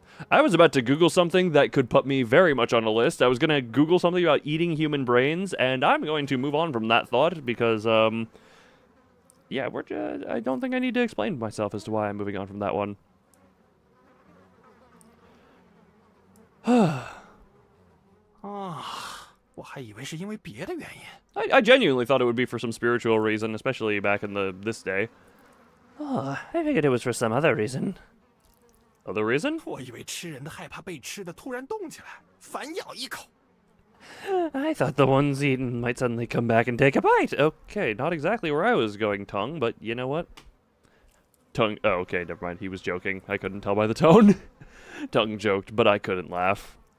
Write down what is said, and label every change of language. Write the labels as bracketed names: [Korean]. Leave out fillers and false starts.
[English] I was about to Google something that could put me very much on a list. I was going to Google something about eating human brains, and I'm going to move on from that thought because, yeah, I don't think I need to explain myself as to why I'm moving on from that one. [Chinese] 啊，我还以为是因为别的原因。 [English] I genuinely thought it would be for some spiritual reason, especially back in this day. Oh, I figured it was for some other reason. Other reason? [Chinese] 我以为吃人的害怕被吃的突然动起来，反咬一口。 [English] I thought the ones eaten might suddenly come back and take a bite. Okay, not exactly where I was going, Tongue, but you know what? Tongue... oh, okay, never mind. He was joking. I couldn't tell by the tone. Tongue joked, but I couldn't laugh.